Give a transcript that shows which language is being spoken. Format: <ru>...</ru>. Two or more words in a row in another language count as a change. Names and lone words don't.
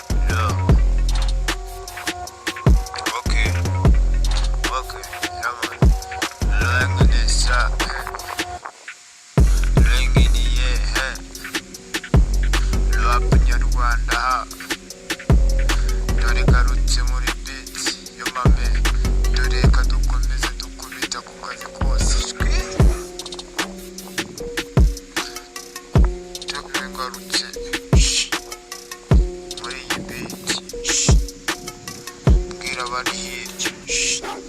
<en>Yo. Okay. Okay. Yeah, man. Lang ni sa Lang ni ye, eh.</en> <rw>Rap nyarwanda, ha. Dore garutse muri beat, yo,</rw> <en>my man.</en> <rw>Dore reka dukomeze dukubita ku kazi kose. Shwi. Dore ngarutse. Shh. Muri iyi beat. Shh. Bwira abari hirya. Shh.</rw>